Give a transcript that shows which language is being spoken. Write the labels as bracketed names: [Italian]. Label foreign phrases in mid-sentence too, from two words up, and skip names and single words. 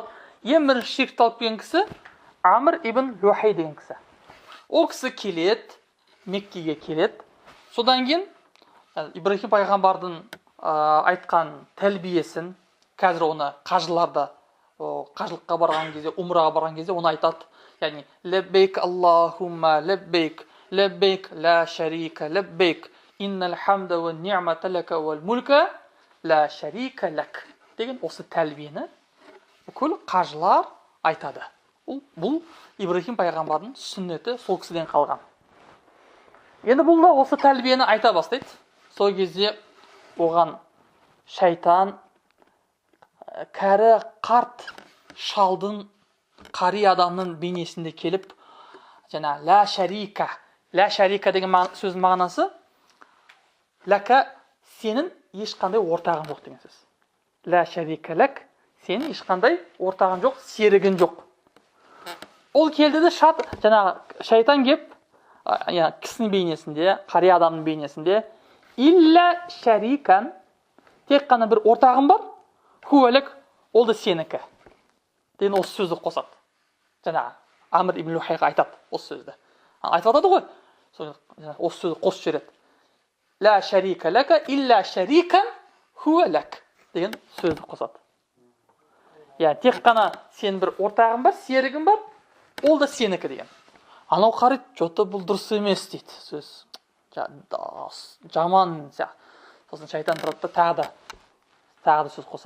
[Kazakh] Ең бірінші ширкті алып келген кісі Амр ибн Люхай деген кісі. Ол кісі келеді, Меккеге келеді. Содан кейін Ибрахим пайғамбардың айтқан тәлбиесін, қазір оны қажыларда қажылыққа барған кезде, умраға барған кезде оны айтады. [Arabic] Яғни لبيك اللهم لبيك، لبيك لا شريك لك لبيك، إن الحمد والنعمة لك والملك لا شريك لك [Kazakh] деген осы тәлбиені бүкіл қажылар айтады. Бұл Ибрахим пайғамбардың сүннеті, сол кісіден қалған. Енді бұл да осы тәлбиені айта бастайды. Сол кезде оған шайтан кәрі қарт шалдың, қари адамның бейнесінде келіп, жаңа [Arabic] لا شريك [Kazakh] деген сөздің мағынасы лака, сенің ешқандай ортағың жоқ деген сөз. [Arabic] لا شريك لك, [Kazakh] сенің ешқандай ортағың жоқ, серігін жоқ. Ол келді де жаңағы шайтан кеп, кісінің бейнесінде, қари адамның бейнесінде, [Arabic] إلا شريكا, [Kazakh] тек қана бір ортағым бар, хуалек, ол да сенікі деген осы сөзді қосады. Жаңағы Амр ибн Люхайға айтады осы сөзді. Айтып атады ғой, осы сөзді қосып жібереді. [Arabic] لا شريك لك إلا شريكا هو لك [Kazakh] деген сөзді қосады. Яғни тек қана сенің бір ортағың бар, серігің бар, ол да сенікі деген. Анау қарайды, жоты бұл дұрыс емес дейді сөз. Жаман сияқты. Сосын шайтан тұрады да тағы да сөз қосады.